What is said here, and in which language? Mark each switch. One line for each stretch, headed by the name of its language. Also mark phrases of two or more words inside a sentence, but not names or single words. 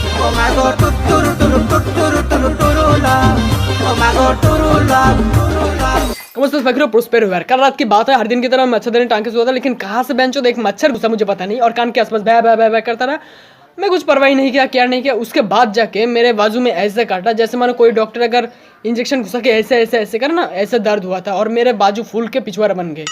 English: Oh my god, tuturu turu tuturu turu turu love. Oh my god, turu love, turu love.
Hindi: नमस्ते फकीरों, प्रोस्पेर हुआ। कल रात की बात है, हर दिन की तरह मच्छरदानी टांग के सोया था, लेकिन कहाँ से बेंचो एक मच्छर घुसा मुझे पता नहीं, और कान के आसपास भै भै भै भै करता रहा। मैं कुछ परवाही नहीं किया, क्या नहीं किया। उसके बाद जाके मेरे बाजू में ऐसे काटा जैसे मानो कोई डॉक्टर अगर इंजेक्शन घुसा के ऐसे ऐसे ऐसे करे ना, ऐसे दर्द हुआ था, और मेरे बाजू फूल के पिछवाड़ा बन गए।